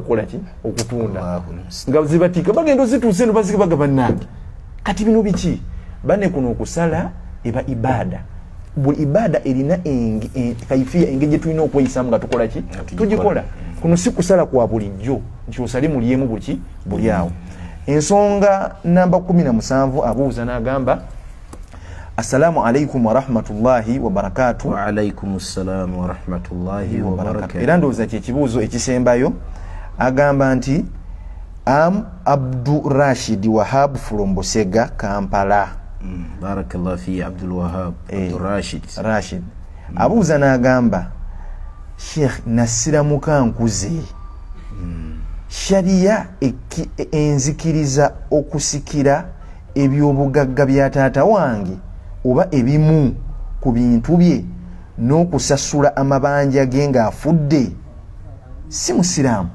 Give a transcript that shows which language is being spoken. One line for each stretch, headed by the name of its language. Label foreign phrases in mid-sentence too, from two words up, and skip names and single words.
Ganda: okukola ki okutunda nga zibatika bagenda ozituuse eno bazike bagaba nange kati bino biki bane kuno okusala eba ibada buli ibada erina kaifiya engeri gye tulina okweyisamu nga tukola ki tugikola kuno si kusala kwa bulijjo nti osale mulyemu buki buli awo ensonga namba 17 abuuza n'agamba
Arabic: السلام عليكم ورحمة الله وبركاته. وعليكم السلام ورحمة الله وبركاته.
Ganda: Era ndowooza kyekibuuzo ekisembayo agamba nti
English: am Abdul Rashid Wahab from Busega, Kampala.
Arabic: بارك الله في عبد الوهاب عبد Rashid.
Ganda: Abuuza n'agamba Sheikh Nasira Mukankuze sharia enzikiriza okusikira ebyobugagga bya taata wange oba ebimu ku bintu bye n'okusasula amabanja ge ng'afudde si musiraamu?